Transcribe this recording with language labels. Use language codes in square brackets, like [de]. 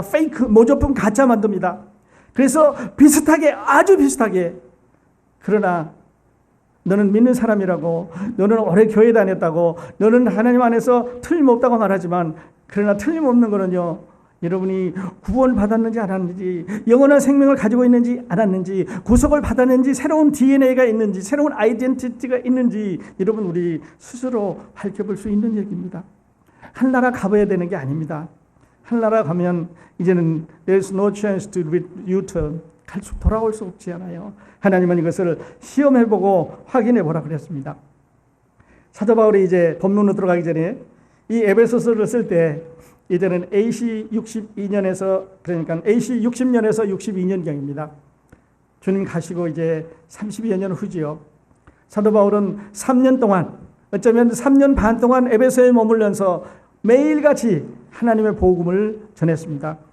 [ko] 페이크, 모조품, 가짜 만듭니다. 그래서 비슷하게, 아주 비슷하게, 그러나 너는 믿는 사람이라고, 너는 오래 교회 다녔다고, 너는 하나님 안에서 틀림없다고 말하지만, 그러나 틀림없는 거는요, 여러분이 구원을 받았는지 안 받았는지, 영원한 생명을 가지고 있는지 안 받았는지, 구속을 받았는지, 새로운 DNA가 있는지, 새로운 아이덴티티가 있는지, 여러분 우리 스스로 밝혀볼 수 있는 얘기입니다. 하늘나라 가봐야 되는 게 아닙니다. 하늘나라 가면 이제는 [en] there's no chance to return. [ko] 돌아올 수 없지 않아요. 하나님은 이것을 시험해보고 확인해보라 그랬습니다. 사도 바울이 이제 본문으로 들어가기 전에 이 에베소서를 쓸 때 이제는 AC 62년에서, 그러니까 AC 60년에서 62년경입니다. 주님 가시고 이제 30여 년 후지요. 사도 바울은 3년 동안, 어쩌면 3년 반 동안 에베소에 머물면서 매일같이 하나님의 복음을 전했습니다.